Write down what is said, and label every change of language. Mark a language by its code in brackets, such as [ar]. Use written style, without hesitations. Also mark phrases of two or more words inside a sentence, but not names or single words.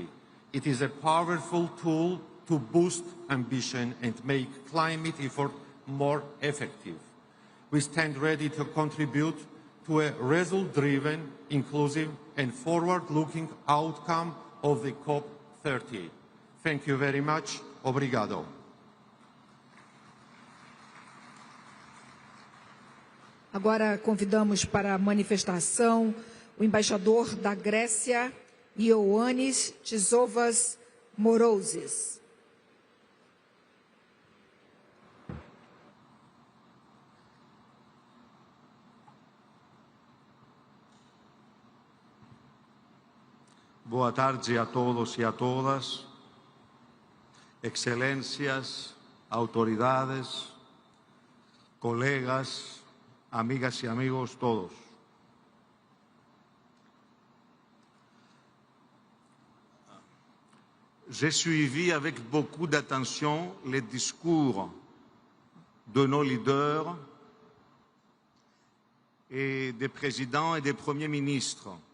[en] It is a powerful tool to boost ambition and make climate effort more effective. We stand ready to contribute to a result-driven, inclusive and forward-looking outcome of the COP30. Thank you very much. [pt] Obrigado. Agora convidamos para a manifestação o embaixador da Grécia, Ioannis Tisovas Morousis. Boa tarde a todos e a todas, excelências, autoridades, colegas, [es] amigas y amigos todos. [fr] J'ai suivi avec beaucoup d'attention les discours de nos leaders et des présidents et des premiers ministres.